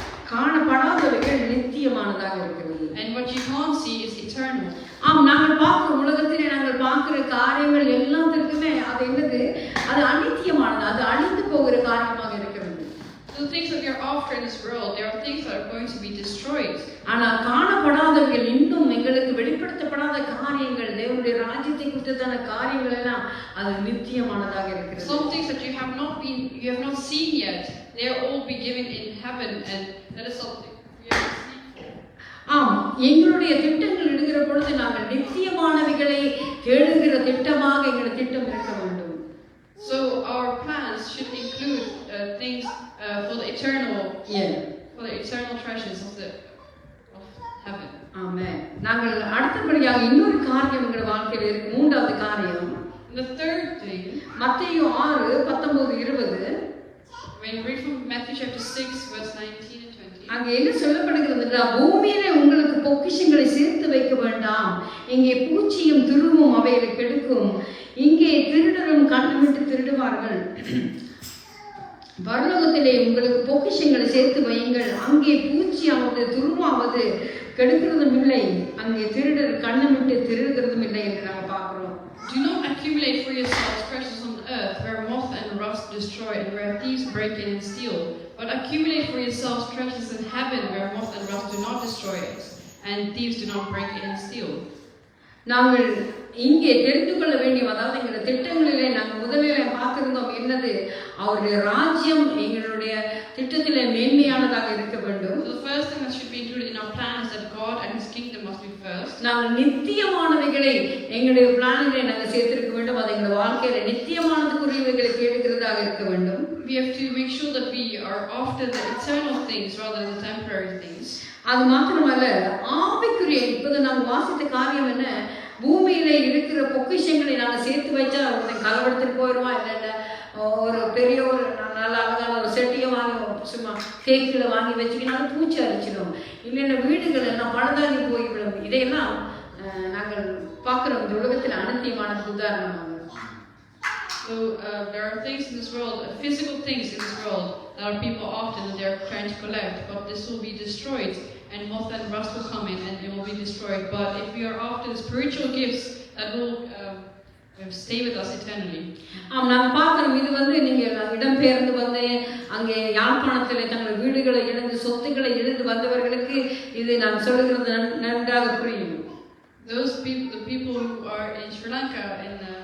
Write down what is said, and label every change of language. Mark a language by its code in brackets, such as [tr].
[ta] காணப்படாதவைகள் நித்தியமானதாக இருக்கிறது. [en] And what you can't see is eternal. [ta] நாங்கள் பார்க்கிற உலகத்திலே நாங்கள் பார்க்கிற காரியங்கள் எல்லாத்திற்குமே அது என்னது? அது அநித்தியமானது, அது அழிந்து போகிற காரியமாக இருக்கிறது. [en] The things that we are after in this world, there are things that are going to be destroyed. [ta] ஆனால் காணப்படாதவைகள், இன்னும் எங்களுக்கு வெளிப்படுத்தப்படாத காரியங்கள், தேவனுடைய ராஜ்யத்தை குறித்ததான காரியங்கள் எல்லாம் அது நித்தியமானதாக இருக்கிறது. [en] Some things that you have not seen yet, they are all be given in heaven, and that is something we have to seek for. [ta] எங்களுடைய திட்டங்கள் இடுகிற பொழுது நாங்கள் நித்தியமானவைகளை தேடுகிற திட்டமாக எங்களுடைய திட்டம் இருக்க வேண்டும். [en] So our plans should include things for the eternal treasures of heaven. [ta] ஆமென். நாங்கள் அடுத்தபடியாக இன்னொரு காரியம் எங்கள் வாழ்க்கையில் இருக்கு. மூன்றாவது காரியம், [en] the third thing, [ta] மத்தேயு 6:19-20, [en] when you read from Matthew chapter 6 verse 19 and 20, [ta] அங்கே என்ன சொல்லப்படுகிறது? பூமியிலே உங்களுக்கு பொக்கிஷங்களை சேர்த்து வைக்க வேண்டாம், இங்கே பூச்சியும் துருவும் அவைகளை கெடுக்கும், இங்கே திருடரும் கண்ணுவிட்டு திருடுவார்கள். பரலோகத்திலே உங்களுக்கு பொக்கிஷங்களை சேர்த்து வையுங்கள், அங்கே பூச்சியாவது துருவாவது கெடுக்கிறதும் இல்லை, அங்கே திருடர் கண்ணுவிட்டு திருடுகிறதும் இல்லை என்று நாங்கள் பார்க்கிறோம். [en] Do not accumulate for yourselves treasures on earth, where moth and rust destroy, and where thieves break in and steal. But accumulate for yourselves treasures in heaven, where moth and rust do not destroy it, and thieves do not break in and steal. [ta] நாங்கள் இங்கே தெரிந்து கொள்ள வேண்டிய, அதாவது எங்களுடைய திட்டங்களிலே நாங்கள் முதலிலே பார்த்திருந்தோம் என்னது? அவருடைய ராஜ்யம் எங்களுடைய திட்டத்திலே மேன்மையானதாக இருக்க வேண்டும். [en] So the first thing that should be included in our plan is that God and His kingdom must be first. [ta] நாங்கள் நித்தியமானவைகளை எங்களுடைய பிளானிலே நாங்கள் சேர்த்திருக்க வேண்டும். அது எங்களுடைய வாழ்க்கையில நித்தியமானதுக்குரியவைகளை கேட்கிறதாக இருக்க வேண்டும். [en] We have to make sure that we are after the eternal things rather than the temporary things. [ta] அது மாத்திரமல்ல, ஆவிக்குரிய இப்போது நாங்கள் வாசித்த காரியம் என்ன? பூமியில இருக்கிற பொக்கிஷங்களை நாங்கள் சேர்த்து வச்சா கலவரத்துக்கு போயிடுவான். இல்லைன்னா ஒரு பெரிய ஒரு நல்ல அழகான ஒரு செட்டியை வாங்கி சும்மா தேக்கில வாங்கி வச்சுக்கினாலும் பூச்சி அரிச்சிடும். இல்லைன்னா வீடுகள் எல்லாம் பழுதாகி போய்விடும். இதையெல்லாம் நாங்கள் பார்க்கிறோம் இந்த உலகத்தில் அநித்தியமான உதாரணமாக. [en] So there are things in this world, physical things in this world that are people often they are trying to collect, but this will be destroyed, and moth and rust will come in and it will be destroyed. But if we are after the spiritual gifts that will stay with us eternally. [ta] நான் பார்க்கிறோம் இது நீங்க இடம்பெயர்ந்து வந்து அங்கே யாழ்ப்பாணத்தில் தங்கள் வீடுகளை இழந்து சொத்துக்களை இழந்து வந்தவர்களுக்கு இது நான் சொல்லுகிறது நன்றாக புரியும். [en] Those people, the people who are in Sri Lanka in